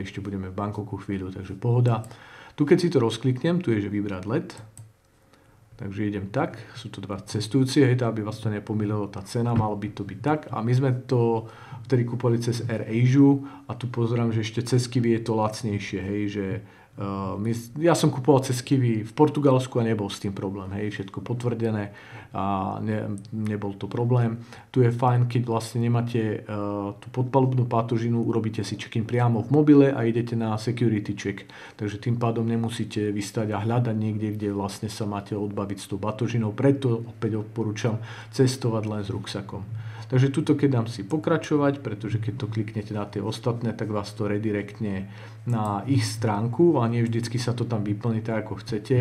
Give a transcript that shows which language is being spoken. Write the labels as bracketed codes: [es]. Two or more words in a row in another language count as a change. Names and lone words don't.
[sk] ešte budeme v Bangkoku chvíľu, takže pohoda. Tu keď si to rozkliknem, tu je, že vybrať let, takže idem tak, sú to dva cestujúci, hej, aby vás to nepomýlilo tá cena, malo by to byť tak a my sme to vtedy kúpali cez AirAsia a tu pozerám, že ešte cez Kiwi je to lacnejšie, hej, že ja som kupoval cez Kiwi v Portugalsku a nebol s tým problém, hej, všetko potvrdené a nebol to problém. Tu je fajn, keď vlastne nemáte tú podpalubnú patožinu, urobíte si check-in priamo v mobile a idete na [en] security check. [sk] Takže tým pádom nemusíte vystať a hľadať niekde, kde vlastne sa máte odbaviť s tou batožinou. Preto opäť odporúčam cestovať len s ruksakom. Takže tuto keď dám si pokračovať, pretože keď to kliknete na tie ostatné, tak vás to redirektne na ich stránku a nie vždycky sa to tam vyplní tak, ako chcete.